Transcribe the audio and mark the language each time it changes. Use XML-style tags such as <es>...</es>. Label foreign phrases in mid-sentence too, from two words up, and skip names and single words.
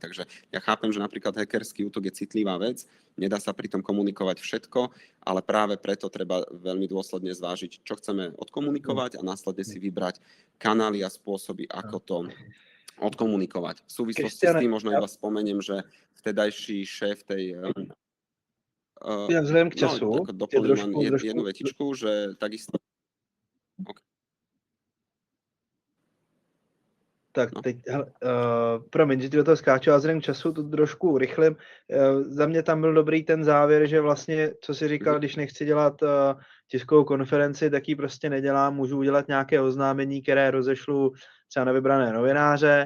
<sk>Takže ja chápem, že napríklad hackerský útok je citlivá vec, nedá sa pri tom komunikovať všetko, ale práve preto treba veľmi dôsledne zvážiť, čo chceme odkomunikovať a následne si vybrať kanály a spôsoby, ako to odkomunikovať. V súvislosti s tým možno iba spomeniem, že vtedajší šéf tej...</sk> <cs>Ja vzhledem k času,</cs> <sk>doplním jednu vetičku, že takisto...</sk> <cs>Okay. Tak teď, promiň, že ti do toho skáču, a vzhledem k času to trošku urychlím. Za mě tam byl dobrý ten závěr, že vlastně, co jsi říkal, když nechci dělat tiskovou konferenci, tak ji prostě nedělám, můžu udělat nějaké oznámení, které rozešlu třeba na vybrané novináře.</cs>